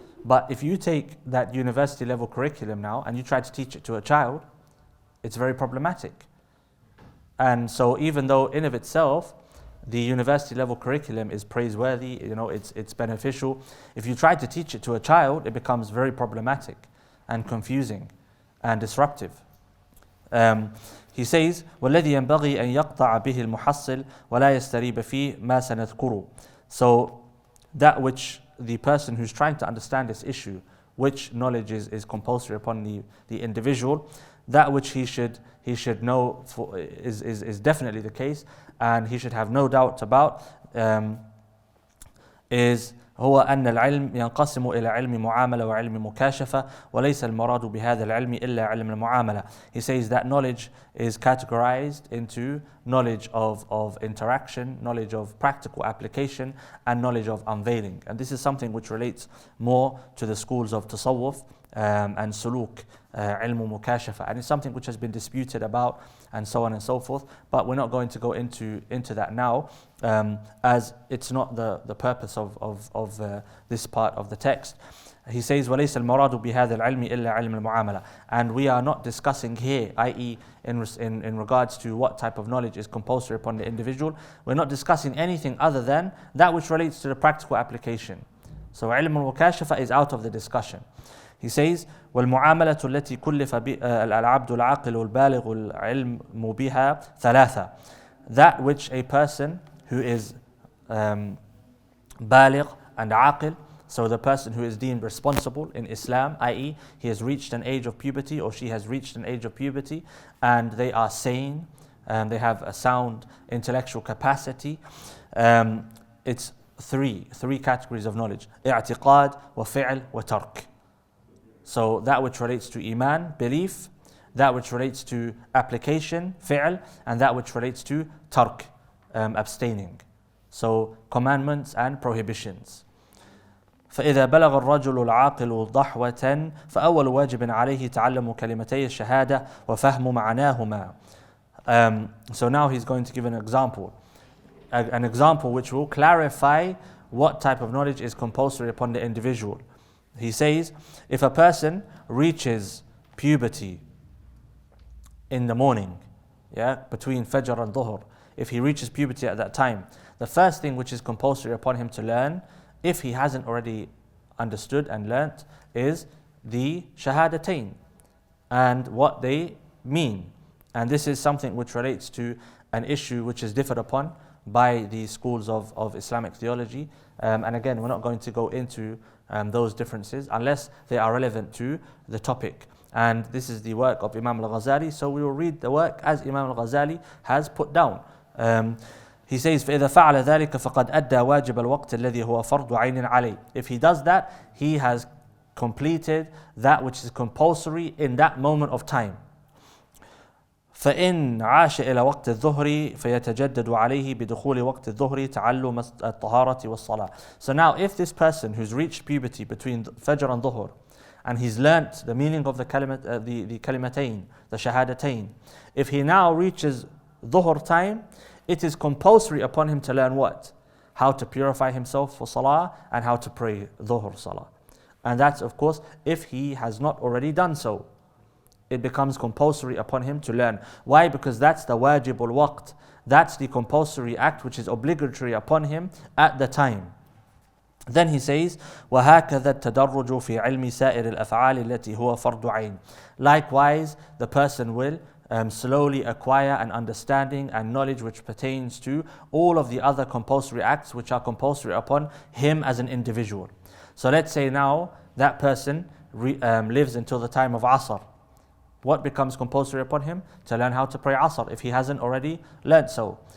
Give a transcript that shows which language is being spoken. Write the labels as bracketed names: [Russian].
[English] But if you take that university level curriculum now and you try to teach it to a child, it's very problematic. And so even though in of itself, the university level curriculum is praiseworthy, it's beneficial, if you try to teach it to a child, it becomes very problematic and confusing and disruptive. He says, [Arabic] وَالَّذِي يَنْبَغِي أَنْ يَقْطَعَ بِهِ الْمُحَصِّلِ وَلَا يَسْتَرِيبَ فِيهِ مَا سَنَذْكُرُ. [English] So that which the person who's trying to understand this issue, which knowledge is compulsory upon the individual, that which he should know is definitely the case, and he should have no doubt about, is [Arabic] هو أن العلم ينقسم إلى علم معاملة وعلم مكاشفة وليس المراد بهذا العلم إلا علم المعاملة. [English] He says that knowledge is categorized into knowledge of interaction, knowledge of practical application, and knowledge of unveiling. And this is something which relates more to the schools of tasawwuf and suluk, ilm mukashafa, and it's something which has been disputed about and so on and so forth, but we're not going to go into that now, as it's not the purpose of this part of the text. He says, [Arabic] وَلَيْسَ الْمَرَادُ بِهَذَا الْعِلْمِ إِلَّا عِلْمِ الْمُعَامَلَةِ. [English] And we are not discussing here, i.e. in regards to what type of knowledge is compulsory upon the individual, we're not discussing anything other than that which relates to the practical application. So ilm al-mukashafa is out of the discussion. He says, [Arabic] وَالْمُعَامَلَةُ الَّتِي كُلِّفَ الْعَبْدُ الْعَاقِلُ الْبَالِغُ الْعِلْمُ بِهَا ثَلَاثَةً. [English] That which a person who is baligh and aqil, so the person who is deemed responsible in Islam, i.e. he has reached an age of puberty or she has reached an age of puberty, and they are sane, and they have a sound intellectual capacity. It's three categories of knowledge: i'tiqad, wa fi'l, wa tark. So that which relates to iman, belief, that which relates to application, fi'l, and that which relates to tark, abstaining. So commandments and prohibitions. [Arabic] فإذا بلغ الرجل العاقل ضحوة فأول واجب عليه تعلم كلمتي الشهادة وفهم معناهما. [English] So now he's going to give an example which will clarify what type of knowledge is compulsory upon the individual. He says, if a person reaches puberty in the morning, between Fajr and Dhuhr, if he reaches puberty at that time, the first thing which is compulsory upon him to learn, if he hasn't already understood and learnt, is the Shahadatain and what they mean. And this is something which relates to an issue which is differed upon by the schools of Islamic theology. And again, we're not going to go into those differences unless they are relevant to the topic. And this is the work of Imam al-Ghazali, so we will read the work as Imam al-Ghazali has put down. He says, [Arabic] فَإِذَا فَعَلَ ذَلِكَ فَقَدْ أَدَّى وَاجِبَ الْوَقْتِ الَّذِي هُوَ فَرْضُ عَيْنٍ عَلَيْهِ. [English] If he does that, he has completed that which is compulsory in that moment of time. [Arabic] فإن عاش إلى وقت الظهر فيتجدد عليه بدخول وقت الظهر تعلم الطهارة والصلاة. [English] So now if this person who's reached puberty between Fajr and Dhuhr, and he's learnt the meaning of the kalimatain, the shahadatain, if he now reaches Dhuhr time, it is compulsory upon him to learn what? How to purify himself for salah and how to pray Dhuhr salah. And that's of course if he has not already done so. It becomes compulsory upon him to learn. Why? Because that's the wajibul waqt. That's the compulsory act which is obligatory upon him at the time. Then he says, [Arabic] وَهَكَذَا التَّدَرُّجُ فِي عِلْمِ سَائِرِ الْأَفْعَالِ الَّتِي هُوَ فَرْضُ عَيْنٍ. [English] Likewise, the person will slowly acquire an understanding and knowledge which pertains to all of the other compulsory acts which are compulsory upon him as an individual. So let's say now that person lives until the time of Asr. What becomes compulsory upon him? To learn how to pray Asr if he hasn't already learned so.